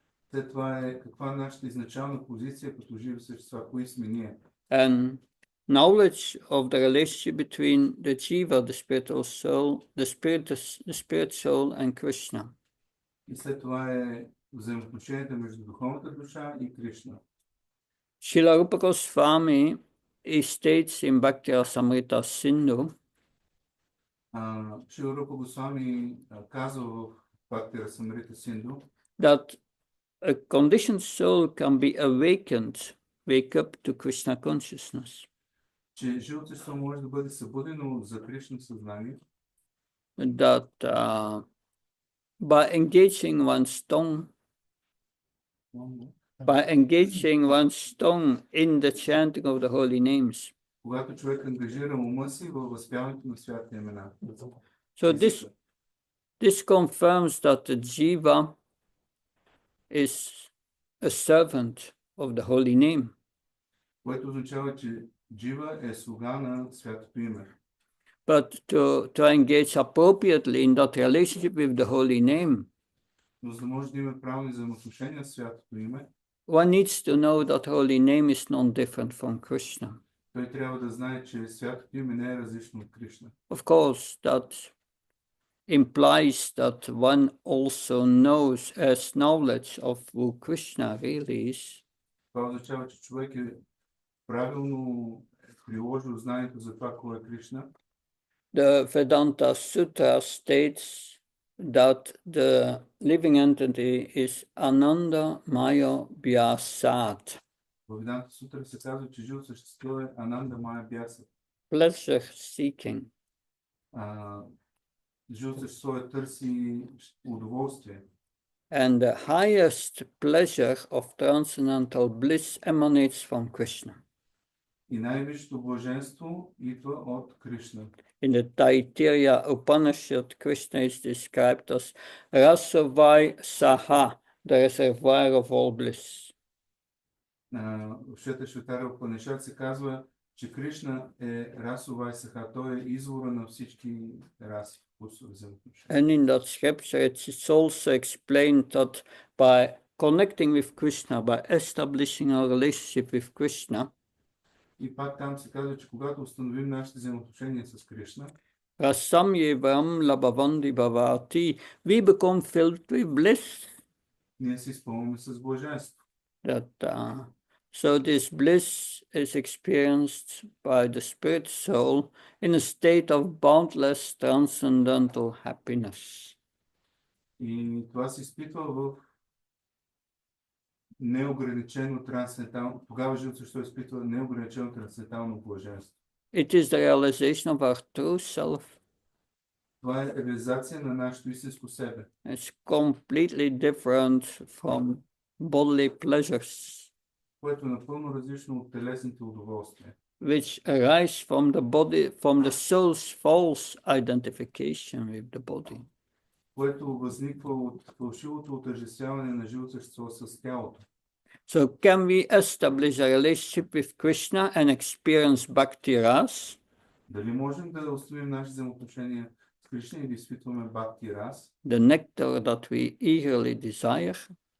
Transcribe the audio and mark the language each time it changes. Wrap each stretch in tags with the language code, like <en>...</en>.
<bg>След това е каква е нашата изначална позиция като живи същества, кои сме ние.</bg> <en>And knowledge of the relationship between the jiva, the spiritual soul, the spirit soul and Krishna.</en> <bg>И след това е взаимоотношенията между духовната душа и Кришна.</bg> <en>Srila Rupa Goswami states in Bhakti Rasamrita Sindhu</en> <bg>Шрила Рупа Госвами казва в Бхакти Расамрита Синду,</bg> <en>that a conditioned soul can be wake up to Krishna consciousness.</en> <bg>че живото същество може да бъде събудено за Кришна съзнание.</bg> <en>That by engaging one's tongue in the chanting of the holy names.</en> <bg>Когато човек ангажира ума си във възпяването на святите имена.</bg> <en>So this confirms that the jiva is a servant of the holy name.</en> <bg>Което означава, че джива е слуга на святото име.</bg> <en>But to engage appropriately in that relationship with the holy name,</en> <bg>Но за да може да има правилни взаимоотношения с святото име,</bg> <en>one needs to know that holy name is non-different from Krishna.</en> <bg>той трябва да знае, че святото име не е различно от Кришна.</bg> <en>Of course, that implies that one also has knowledge of who Krishna really is.</en> <bg>Това означава, че човек е правилно приложил знанието за това, кой е Кришна.</bg> <en>The Vedanta Sutra states that the living entity is Ananda Maya Vyasat.</en> <bg>В Веданта Сутра се казва, че живо същество е Ананда Мая Бяса.</bg> <en>Pleasure seeking.</en> <bg>Живо същество е търси удоволствие.</bg> <en>And the highest pleasure of transcendental bliss emanates from Krishna.</en> <bg>И най-висшето блаженство идва от Кришна.</bg> <en>In the Taittiriya Upanishad, Krishna is described as Rasavai Saha, the reservoir of all bliss.</en> <bg>В Швета Упанишад се казва, че Кришна е Расавай Саха, той е извора на всички раси.</bg> <en>And in that scripture, it's also explained that by connecting with Krishna, by establishing our relationship with Krishna,</en> <bg>и пак там се казва, че когато установим нашите взаимоотношения с Кришна,</bg> <sa>Rasamyevam labhavandi bhavati,</sa> <en>we become filled with bliss.</en> <bg>ние се изпълваме с блаженство.</bg> <en>So this bliss is experienced by the spirit soul in a state of boundless transcendental happiness.</en> <bg>И това се изпитва в неограничено трансцендентално, тогава живото същество изпитва неограничено трансцендентално блаженство.</bg> <en>It is the realization of our true self.</en> <bg>Това е реализация на нашето истинско себе.</bg> <en>It's completely different from bodily pleasures,</en> <bg>което е напълно различно от телесните удоволствия,</bg> <en>which arise from the soul's false identification with the body.</en> <bg>което възниква от фалшивото отъждествяване на живото същество с тялото.</bg> <en>So can we establish a relationship with Krishna and experience bhakti ras?</en> <bg>Дали можем да установим наши взаимоотношения с Кришна и да изпитваме бхакти рас,</bg> <en>the nectar that we eagerly desire?</en>